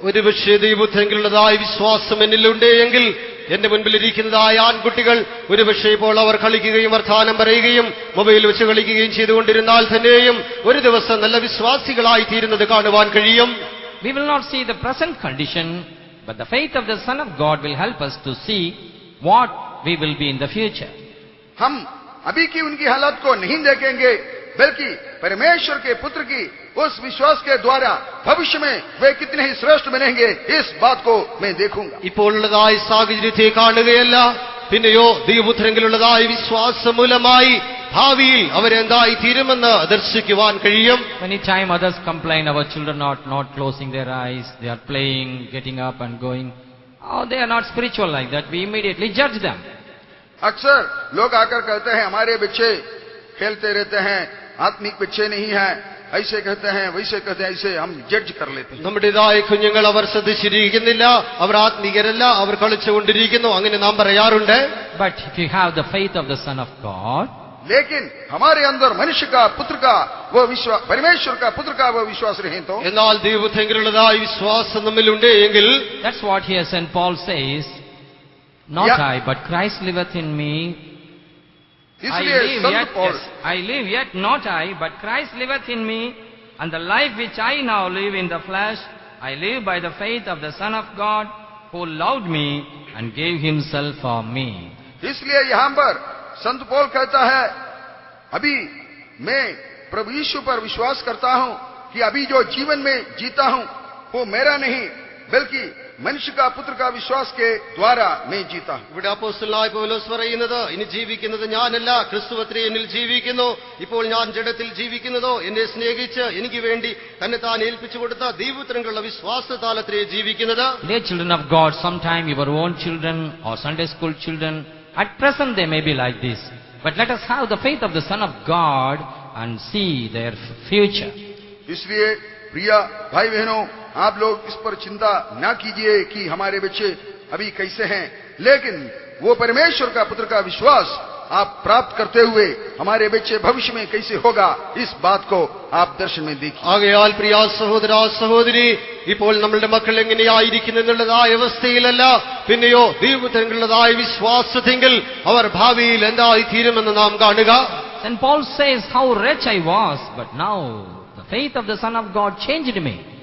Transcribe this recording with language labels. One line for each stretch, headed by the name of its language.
Malayalam: ഒരുപക്ഷേ ദൈവപുത്രങ്കിലുള്ളതായ വിശ്വാസം എന്നിലുണ്ട് എങ്കിൽ എന്റെ മുൻപിലിരിക്കുന്നതായ ആൺകുട്ടികൾ ഒരുപക്ഷേ ഇപ്പോൾ അവർ കളിക്കുകയും വർത്തമാനം പറയുകയും മൊബൈൽ വെച്ച് കളിക്കുകയും ചെയ്തുകൊണ്ടിരുന്നാൽ തന്നെയും ഒരു ദിവസം നല്ല വിശ്വാസികളായി തീരുന്നത് കാണുവാൻ കഴിയും.
English: We will not see the present condition, but the faith of the Son of God will help us to see what we will be in the future.
Hindi: हम अभी की उनकी हालत को नहीं देखेंगे, बल्कि परमेश्वर के पुत्र की उस विश्वास के द्वारा भविष्य में वे कितने ही श्रेष्ठ बनेंगे, इस बात को मैं देखूंगा.
Malayalam: ഇപ്പോഴുള്ളതായ സാഹചര്യത്തെ കാണുകയല്ല, പിന്നെയോ ദൈവപുത്രങ്കിലുള്ളതായ വിശ്വാസം മൂലമായി ഭാവിയിൽ അവരെന്തായി തീരുമെന്ന് ദർശിക്കുവാൻ കഴിയും.
English: Many times others complain our children are not closing their eyes, they are playing, getting up and going. Oh, they are not spiritual like that. We immediately judge them.
Hindi: अक्सर लोग आकर कहते हैं हमारे बच्चे खेलते रहते हैं, आत्मिक बच्चे नहीं हैं, ऐसे कहते हैं वैसे कहते हैं, ऐसे हम जज कर लेते हैं.
Malayalam: നമ്മുടേതായ കുഞ്ഞുങ്ങൾ അവർ ശ്രദ്ധിച്ചിരിക്കുന്നില്ല, അവർ ആത്മീകരല്ല, അവർ കളിച്ചുകൊണ്ടിരിക്കുന്നു, അങ്ങനെ നാം പറയാറുണ്ട്.
English: But if you have the faith of the Son of God,
Hindi: लेकिन हमारे अंदर मनुष्य का पुत्र का वो विश्वास, परमेश्वर का पुत्र का वो विश्वास रहे तो
Malayalam: എന്നാൽ ദൈവപുത്രങ്കിലുള്ളതായ വിശ്വാസം നമ്മിലുണ്ട് എങ്കിൽ
English: that's what here St. Paul says, not Yeah. I, but Christ liveth in me.
Hindi: इसलिए संत Paul
English: I live yet not I, but Christ liveth in me, and the life which I now live in the flesh, I live by the faith of the Son of God, who loved me and gave himself for me.
Hindi: इसलिए यहाँ पर संत पौल कहता है, अभी मैं प्रभु यीशु पर विश्वास करता हूँ कि अभी जो जीवन में जीता हूँ वो मेरा नहीं, बल्कि മനുഷ്യ का पुत्र का विश्वास के द्वारा मैं जीता हूं.
Malayalam: ഇവിടെ അപ്പോസ്തലനായ പൗലോസ് പറയുന്നത്, ഇനി ജീവിക്കുന്നത് ഞാനല്ല, ക്രിസ്തുവത്രേ എന്നിൽ ജീവിക്കുന്നു. ഇപ്പോൾ ഞാൻ ജഡത്തിൽ ജീവിക്കുന്നതോ എന്നെ സ്നേഹിച്ച് എനിക്ക് വേണ്ടി തന്നെ താൻ ഏൽപ്പിച്ചു കൊടുത്ത ദൈവപുത്രനുള്ള വിശ്വാസത്താലത്രേ ജീവിക്കുന്നത്.
English: Dear children of God, sometime your own children or Sunday school children, at present they may be like this, but let us have the faith of the Son of God and see their future.
Hindi: इसलिए प्रिय भाई बहनों, आप लोग इस पर चिंता ना कीजिए कि हमारे बच्चे अभी कैसे हैं, लेकिन वो परमेश्वर का पुत्र का विश्वास आप प्राप्त करते हुए हमारे बच्चे भविष्य में कैसे होगा, इस बात को आप दर्शन में देखिए।
Malayalam: ആകയാൽ പ്രിയ സഹോദര സഹോദരി, ഇപ്പോൾ നമ്മളുടെ മക്കൾ എങ്ങനെയായിരിക്കുന്നു എന്നുള്ളതായ അവസ്ഥയിലല്ല, പിന്നെയോ ദൈവത്തിനുള്ളതായ വിശ്വാസത്തെങ്കിൽ അവർ ഭാവിയിൽ എന്തായി തീരുമെന്ന് നാം കാണുക.
English: St. Paul says, how wretch I was, but now the faith of the Son of God changed me.